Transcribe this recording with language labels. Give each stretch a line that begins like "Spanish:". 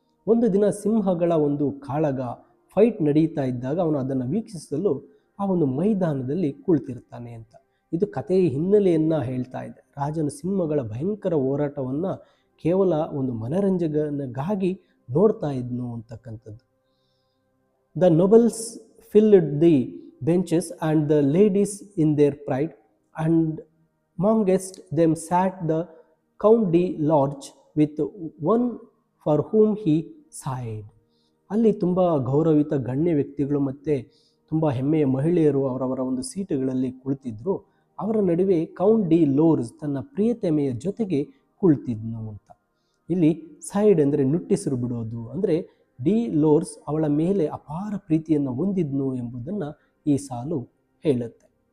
Kannada: ಒಂದು ದಿನ ಸಿಂಹಗಳ ಒಂದು ಕಾಳಗ ಫೈಟ್ ನಡೀತಾ ಇದ್ದಾಗ ಅವನು ಅದನ್ನು ವೀಕ್ಷಿಸಲು ಆ ಒಂದು ಮೈದಾನದಲ್ಲಿ ಕುಳಿತಿರ್ತಾನೆ ಅಂತ. ಇದು ಕಥೆಯ ಹಿನ್ನೆಲೆಯನ್ನು ಹೇಳ್ತಾ ಇದೆ. ರಾಜನು ಸಿಂಹಗಳ ಭಯಂಕರ ಹೋರಾಟವನ್ನು ಕೇವಲ ಒಂದು ಮನರಂಜನೆಗಾಗಿ ನೋಡ್ತಾ ಇದ್ನು ಅಂತಕ್ಕಂಥದ್ದು.
English: The nobles filled the benches and the ladies in their pride, and amongst them sat the Count de Lorge with one for whom he sighed.
Kannada: ಅಲ್ಲಿ ತುಂಬ ಗೌರವಿತ ಗಣ್ಯ ವ್ಯಕ್ತಿಗಳು ಮತ್ತು ತುಂಬ ಹೆಮ್ಮೆಯ ಮಹಿಳೆಯರು ಅವರವರ ಒಂದು ಸೀಟುಗಳಲ್ಲಿ ಕುಳಿತಿದ್ರು. ಅವರ ನಡುವೆ ಕೌಂಟ್ ಡಿ ಲೋರ್ಜ್ ತನ್ನ ಪ್ರಿಯತಮೆಯ ಜೊತೆಗೆ ಕುಳಿತಿದ್ನು ಅಂತ. ಇಲ್ಲಿ ಸೈಡ್ ಅಂದರೆ ನುಟ್ಟಿಸಿರು ಬಿಡೋದು, ಅಂದರೆ ಡಿ ಲೋರ್ಸ್ ಅವಳ ಮೇಲೆ ಅಪಾರ ಪ್ರೀತಿಯನ್ನು ಹೊಂದಿದ್ನು ಎಂಬುದನ್ನು ಈ ಸಾಲು ಹೇಳುತ್ತೆ.